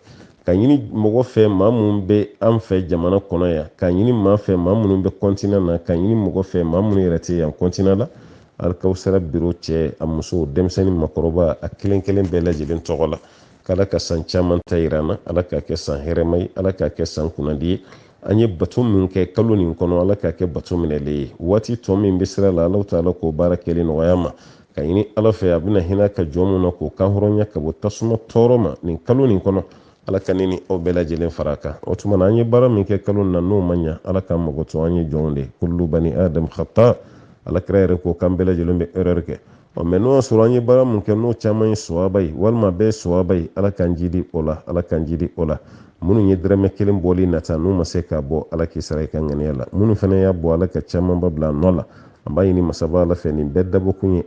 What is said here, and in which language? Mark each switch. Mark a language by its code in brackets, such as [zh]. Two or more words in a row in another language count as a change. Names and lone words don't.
[bm] ka ɲini mɔgɔ fɛ maa minnu bɛ an fɛ jamana kɔnɔ yan ka ɲini maa fɛ maa minnu bɛ continent na ka ɲini mɔgɔ fɛ maa minnu yɛrɛ tɛ yan continent la alikawusara biro cɛ a muso denmisɛnnin makɔrɔba a kelen kelen bɛɛ lajɛlen tɔgɔ la k'ala ka san caman ta yira an na ala k'a kɛ san hɛrɛma ye ala k'a kɛ san kunnadi ye an ye bato min kɛ kalo nin kɔnɔ ala k'a kɛ bato minɛlen ye waati tɔ min bɛ sira la ala ta'ala k'o baara kɛlen nɔgɔya ma ka ɲini ala fɛ a bɛna hinɛ ka jɔn mun na k'o kan hɔrɔnya ka bɔ tasuma tɔɔrɔ ma nin kalo nin kɔnɔ ala ka ne ni aw bɛɛ lajɛlen fara a kan o tuma na an ye baara min kɛ kalo na n'o ma ɲa ala k'an mago to an ye jɔnw de [ar] كل بني آدم خطاء [bm] ala kira yɛrɛ ko k'an bɛɛ lajɛlen bɛ erreur kɛ mɛ n'o y'a sɔrɔ an ye baara min kɛ n'o caman ye sawaba ye walima bɛɛ ye sawaba ye ala k'an jidi o la ala k'an jidi o la minnu ye dɛrɛmɛ kelen bɔli nata n'u ma se ka bɔ ala k'i sara i ka ŋaniya la minnu fana y'a bɔ ala ka caman ba bila nɔ la an b'a ɲini masaba ala fɛ nin bɛɛ dabɔkun ye